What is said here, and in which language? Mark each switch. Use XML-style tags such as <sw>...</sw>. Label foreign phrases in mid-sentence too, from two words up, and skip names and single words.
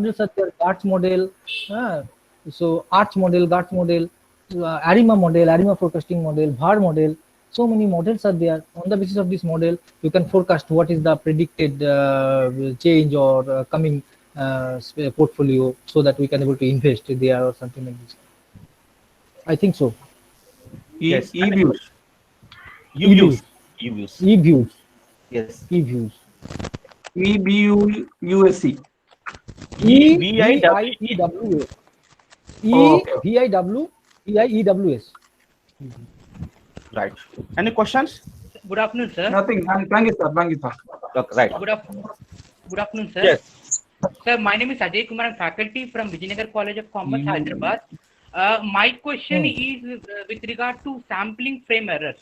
<en>models such as GARTS model, so Arch model, GARTS model, ARIMA model, ARIMA forecasting model, VAR model. So many models are there. On the basis of this model, you can forecast what is the predicted change or coming portfolio so that we can able to invest there or something like this. I think so. Yes. E-views. E-views. E-views. E-views. Yes. E-views. EBUUSC. E-V-I-E-W-S. Oh, okay. E-V-I-W-E-I-E-W-S. Right. Any questions? Good afternoon, sir. Nothing. Thank you, sir. Thank you, sir. Okay, right. Good afternoon, sir. Yes. Sir, my name is Ajay Kumar. I'm faculty from Vijayanagar College of Commerce, Hyderabad. My question is with regard to sampling frame errors.</en>